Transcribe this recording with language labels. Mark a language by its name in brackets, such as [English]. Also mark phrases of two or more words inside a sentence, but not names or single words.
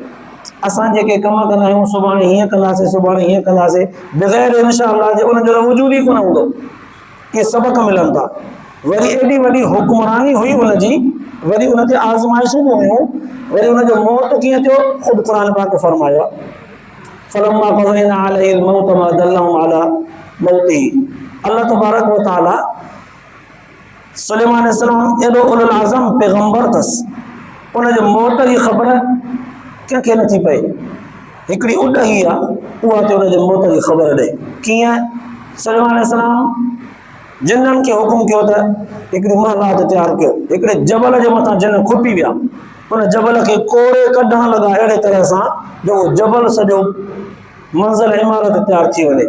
[Sindhi] असां जेके कम कंदा आहियूं, सुभाणे हीअं कंदासीं, सुभाणे हीअं कंदासीं, बग़ैर [Arabic] إن شاء الله [Sindhi] जे उनजो त वजूद ई कोन हूंदो। इहे सबक़ मिलनि था। वरी एॾी वॾी हुक्मरानी हुई हुनजी, वरी उन ते आज़माइशूं बि हुयूं, वरी उनजो मौत कीअं थियो, ख़ुदि क़ुर पाक फरमायो आहे, [Arabic] فلما قضينا عليه الموت ما دلهم على موته. [Sindhi] अल्लाह तबारक व तआला सुलेमान अलैहिस्सलाम एॾो [Arabic] أولو العزم [Sindhi] पैगंबर अथसि, उनजो मौत जी ख़बर कंहिंखे नथी पए। हिकिड़ी उॾ ई आहे, उहा ते उनजे मौत जी ख़बर ॾे। कीअं? सुलेमान अलैहिस्सलाम जिन्ननि खे हुकुम कयो त हिकिड़ी महलात तयारु कयो, हिकिड़े जबल जे मथां जिन खुपी विया, उन जबल खे कोड़े कढण लॻा अहिड़े तरह सां जो जबल सॼो मंज़िल इमारत तयारु थी वञे।